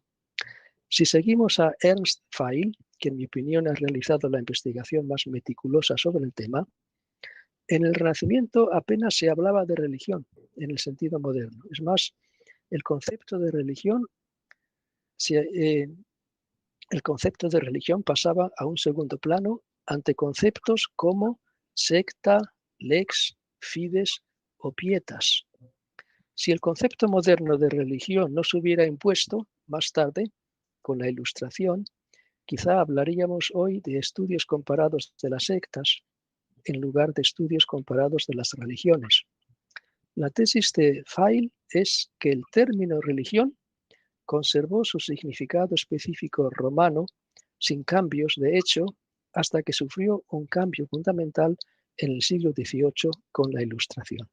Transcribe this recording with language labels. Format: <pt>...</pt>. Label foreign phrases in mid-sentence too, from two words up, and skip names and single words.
<es>Si seguimos a Ernst Feil, que en mi opinión ha realizado la investigación más meticulosa sobre el tema, En el Renacimiento apenas se hablaba de religión en el sentido moderno. Es más, el concepto de religión pasaba a un segundo plano ante conceptos como secta, lex, fides o pietas. Si el concepto moderno de religión no se hubiera impuesto más tarde, con la Ilustración, quizá hablaríamos hoy de estudios comparados de las sectas en lugar de estudios comparados de las religiones. La tesis de Weil es que el término religión conservó su significado específico romano sin cambios, de hecho, hasta que sufrió un cambio fundamental en el siglo XVIII con la Ilustración.</es>